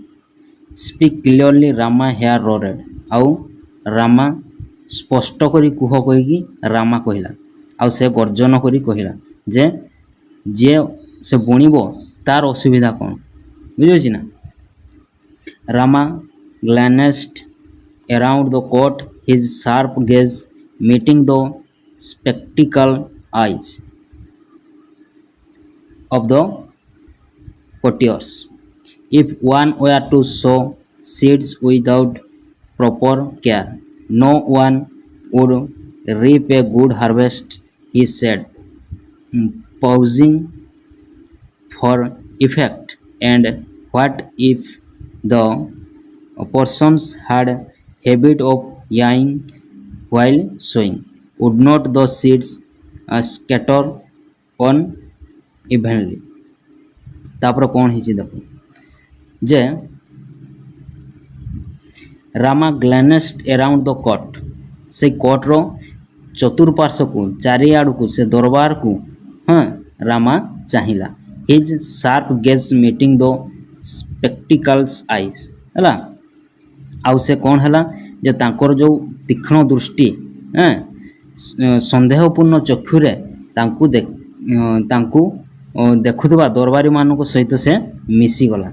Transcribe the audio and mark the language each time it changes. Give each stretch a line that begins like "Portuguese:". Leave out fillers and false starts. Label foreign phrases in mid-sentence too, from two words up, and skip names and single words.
English: Speak clearly Rama here roared.
Odia: ଆଉ ରାମା ସ୍ପଷ୍ଟ କରି କୁହ କହିକି ରାମା କହିଲା। ଆଉ ସେ ଗର୍ଜନ କରି କହିଲା ଯେ ଯିଏ ସେ ବୁଣିବ ତାର ଅସୁବିଧା କ'ଣ ବୁଝିଛି ନା।
English: ରାମା ଗ୍ଲାନ୍ସଡ୍ around the court, his sharp gaze meeting the spectacled eyes of the courtiers। If one were to sow seeds without proper care, no one would reap a good harvest, he said, pausing for effect। And what if the persons had habit of yawning while sowing? Would not the seeds scatter unevenly?
Odia: ତାପରେ କ'ଣ ହେଇଛି ଦେଖ ଯେ
English: Rama glanced around the court.
Odia: ସେ କୋର୍ଟର ଚତୁଃପାର୍ଶ୍ୱକୁ ଚାରିଆଡ଼କୁ ସେ ଦରବାରକୁ ରାମା ଚାହିଁଲା।
English: his sharp gaze meeting the spectacles eyes ହେଲା।
Odia: ଆଉ ସେ କ'ଣ ହେଲା ଯେ ତାଙ୍କର ଯେଉଁ ତୀକ୍ଷ୍ଣ ଦୃଷ୍ଟି ସନ୍ଦେହପୂର୍ଣ୍ଣ ଚକ୍ଷୁରେ ତାଙ୍କୁ ଦେଖୁଥିବା ଦରବାରୀମାନଙ୍କ ସହିତ ସେ ମିଶିଗଲା।